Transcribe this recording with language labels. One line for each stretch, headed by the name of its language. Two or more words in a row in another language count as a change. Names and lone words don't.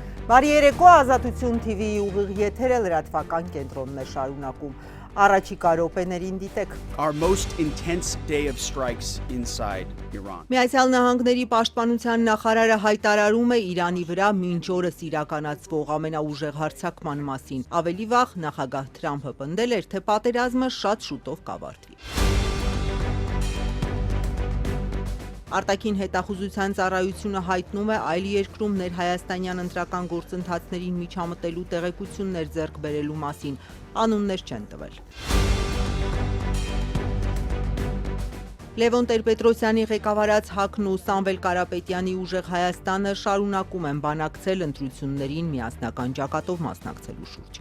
Armenian: Բարի երեկո, Ազատություն TV-ի ուղիղ եթերը լրատվական կենտրոնն է շարունակում։ Առաջիկա րոպեներին դիտեք։
English: Our most intense day of strikes inside Iran.
Armenian: Միացյալ Նահանգների պաշտպանության նախարարը հայտարարում է Իրանի վրա մինչ օրս իրականացվող ամենաուժեղ հարձակման մասին։ Ավելի վաղ նախագահ Թրամփը պնդել էր, թե պատերազմը շատ շուտով կավարտվի։ Արտաքին հետախուզության ծառայությունը հայտնում է այլ երկրում ներհայաստանյան ընտրական գործընթացներին միջամտելու տեղեկություններ ձեռք բերելու մասին, անուններ չեն տվել։ Լևոն Տեր-Պետրոսյանի ղեկավարած ՀԱԿ-ն ու Սամվել Կարապետյանի ուժեղ Հայաստանը շարունակում են բանակցել ընտրություններին միասնական ճակատով մասնակցելու շուրջ։